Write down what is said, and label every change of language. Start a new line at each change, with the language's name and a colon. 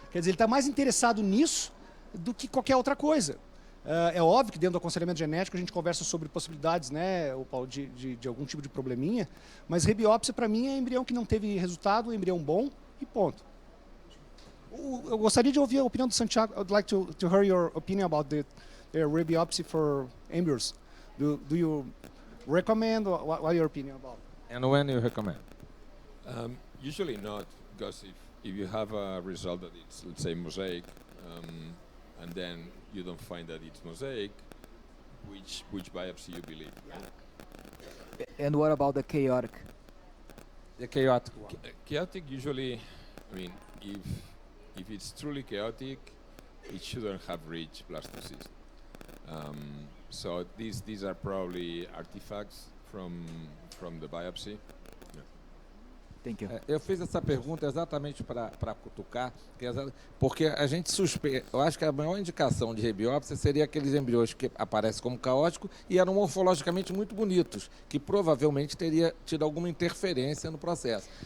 Portuguese: Quer dizer, ele está mais interessado nisso do que qualquer outra coisa. É óbvio que dentro do aconselhamento genético a gente conversa sobre possibilidades, né, Paulo, de algum tipo de probleminha, mas rebiópsia para mim é embrião que não teve resultado, embrião bom e ponto. Eu gostaria de ouvir a opinião do Santiago.
English: I'd like to hear your opinion about the rebiopsy for embryos. Do you recommend, or what are your opinion about? And when you recommend? Usually not, because if you have a result that it's, let's say, mosaic, and then you don't find that it's mosaic, which biopsy you believe? Right? And what about the chaotic? The chaotic. Chaotic usually, I mean, if it's truly chaotic, it shouldn't have reached blastocyst. So these are probably artifacts from the biopsy. Thank you.
Portuguese: Eu fiz essa pergunta exatamente para cutucar, porque a gente suspeita. Eu acho que a maior indicação de rebiópsia seria aqueles embriões que aparecem como caótico e eram morfologicamente muito bonitos, que provavelmente teria tido alguma interferência no processo.